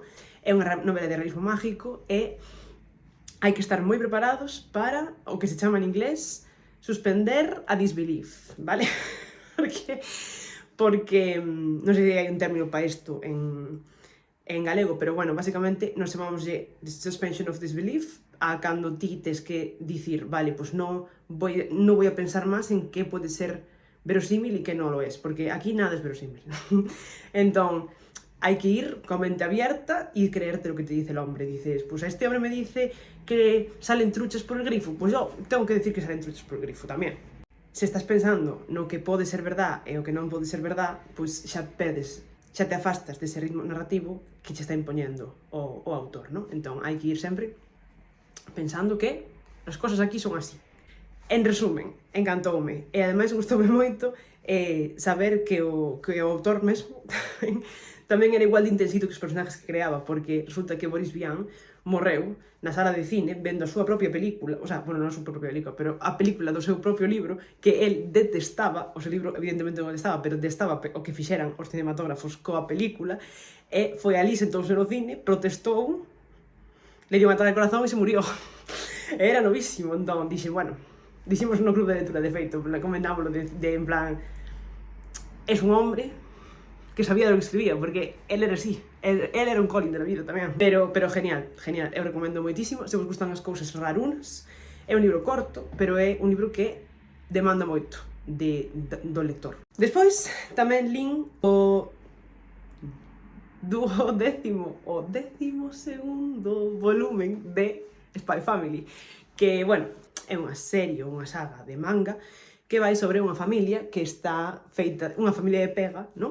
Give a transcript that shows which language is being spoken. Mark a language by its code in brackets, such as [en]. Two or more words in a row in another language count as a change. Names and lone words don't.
[gl] É unha novela de realismo mágico e hai que estar moi preparados para o que se chama en inglés suspender a disbelief, vale? Porque non sei se hai un término para isto en galego, pero, bueno, basicamente nos chamamos de [en] suspension of disbelief [gl] a cando ti tes que dicir, vale, pois non voy a pensar máis en que pode ser verosímil e que non lo es, [es] porque aquí nada es verosímil. [gl] Entón, hai que ir coa mente abierta [es] e creerte lo que te dice el hombre. Dices, pues a este hombre me dice que salen truchas por el grifo, pues yo tengo que decir que salen truchas por el grifo tamén. [gl] Se estás pensando no que pode ser verdad e o que non pode ser verdad, pues xa te afastas dese ritmo narrativo que che está impoñendo o autor, non? Entón, hai que ir sempre pensando que as cosas aquí son así. En resumen, encantoume. E ademais gustoume moito saber que o autor mesmo tamén era igual de intensito que os personajes que creaba, porque resulta que Boris Vian morreu na sala de cine vendo a súa propia película, [es] o sea, [gl] bueno, non a súa propia película, pero a película do seu propio libro, que el detestaba, o seu libro evidentemente non detestaba, pero detestaba o que fixeran os cinematógrafos coa película, e foi ali, sentouse no cine, protestou, [es] le dio un ataque al corazón e se murió. [gl] Era novísimo, entón, dixe, bueno, dixemos no club de lectura, de feito, comentámoslo en plan, [es] es un hombre que sabía lo que escribía, porque él era así, él era un Colin de la vida tamén. [gl] Pero genial, genial, eu recomendo moitísimo, se vos gustan as cousas rarunas, é un libro corto, pero é un libro que demanda moito do lector. Despois, tamén lin o 12º volumen de Spy Family, que, bueno, é unha serie, unha saga de manga, que vai sobre unha familia que está feita, unha familia de pega, no?